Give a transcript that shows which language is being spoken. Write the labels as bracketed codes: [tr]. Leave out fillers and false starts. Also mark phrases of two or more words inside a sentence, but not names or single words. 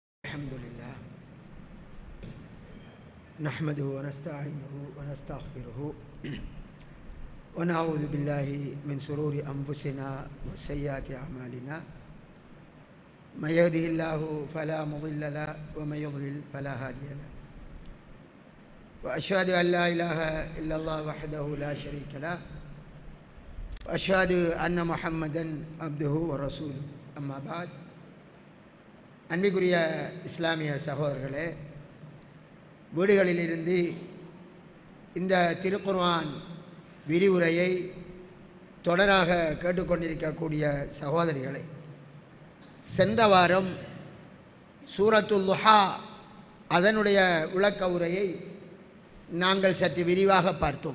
[ar] الحمد لله نحمده ونستعينه ونستغفره ونعوذ بالله من شرور أنفسنا وسيئات أعمالنا من يهده الله فلا مضل له ومن يضلل فلا هادي له وأشهد أن لا إله إلا الله وحده لا شريك له وأشهد أن محمدا عبده ورسوله أما بعد [ta] அன்பிற்குரிய இஸ்லாமிய சகோதரர்களே, வீடுகளிலிருந்து இந்த திருக்குர்ஆன் விரிவுரையை தொடராக கேட்டுக்கொண்டிருக்கக்கூடிய சகோதரிகளை, சென்ற வாரம் சூரத்துல் லுஹா அதனுடைய விளக்க உரையை நாங்கள் சற்று விரிவாக பார்த்தோம்.